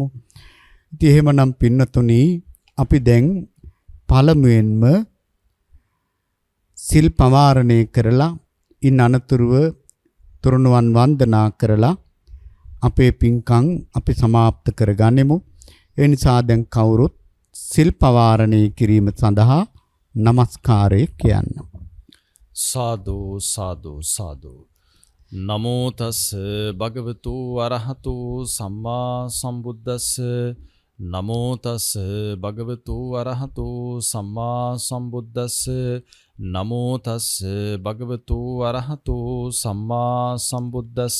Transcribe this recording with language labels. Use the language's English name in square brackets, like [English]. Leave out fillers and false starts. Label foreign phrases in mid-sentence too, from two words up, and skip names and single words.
[Sinhala] ඉතින් එහෙමනම් පින්නතුනි අපි දැන් පළමුවෙන්ම සිල් පවාරණය කරලා ඉන් අනතුරුව තුරුණුවන් වන්දනා කරලා අපේ පින්කම් අපි સમાપ્ત කරගන්නෙමු. ඒ නිසා දැන් කවුරුත් සිල් පවාරණය කිරීම සඳහා নমස්කාරය කියන්න. සාදු සාදු සාදු. [Pali] නමෝ තස් භගවතු අරහතු සම්මා සම්බුද්දස්ස නමෝ තස් භගවතු අරහතු සම්මා සම්බුද්දස්ස නමෝ තස් භගවතු අරහතු සම්මා සම්බුද්දස්ස